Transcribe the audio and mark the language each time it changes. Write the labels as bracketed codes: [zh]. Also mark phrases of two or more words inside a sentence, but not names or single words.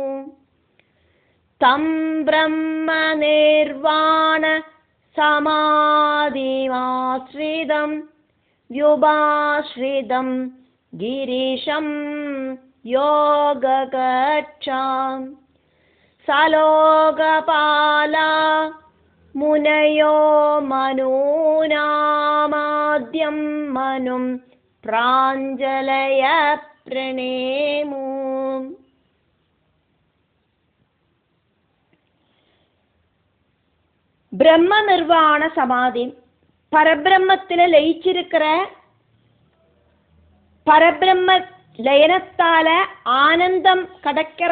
[sa] तं ब्रह्म निर्वाण समाधिमाश्रितं व्युपाश्रितं गिरीशं योगकक्षाम्. सलोकपाला मुनयो मनूनामाद्यं मनुं प्राञ्जलय प्रणेमु. ब्रह्म निर्वाण समाधि, [ta] பரபிரம்மத்தில் லயிச்சிருக்கிற பரபிரம்ம லயனத்தால ஆனந்தம் கிடைக்கிற